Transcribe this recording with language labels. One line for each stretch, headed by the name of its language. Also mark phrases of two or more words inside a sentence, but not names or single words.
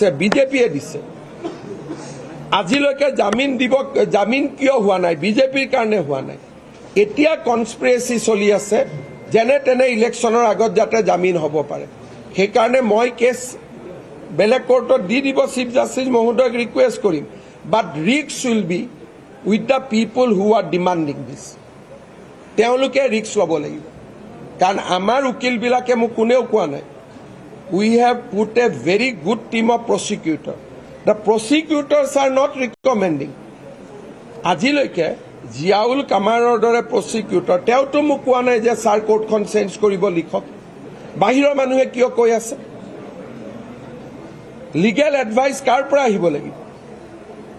Assamese: বিজেপিয়ে দিছে। আজিলৈকে জামিন কিয় হোৱা নাই? বিজেপিৰ কাৰণে হোৱা নাই। এতিয়া কনস্পিৰেচি চলি আছে যেনে তেনে ইলেকশ্যনৰ আগত যাতে জামিন হ'ব পাৰে। সেইকাৰণে মই কেছ বেলেগ কোৰ্টত দি দিব
English: chief justice
Assamese: মহোদয়ক ৰিকুৱেষ্ট কৰিম,
English: but risk will be with the people who are demanding this.
Assamese: তেওঁলোকে ৰিস্ক ল'ব লাগিব, কাৰণ আমাৰ উকিলবিলাকে মোক কোনেও কোৱা নাই।
English: We have put a very good team of prosecutors. The prosecutors are not recommending.
Assamese: আজিলৈকে জিয়াউল কামাৰৰ দৰে প্ৰচিকিউটৰ তেওঁতো মোক কোৱা নাই যে ছাৰ কোৰ্টখন চেঞ্জ কৰিব লিখক। বাহিৰৰ মানুহে কিয় কৈ আছে?
English: legal advice
Assamese: কাৰ পৰা আহিব লাগিব?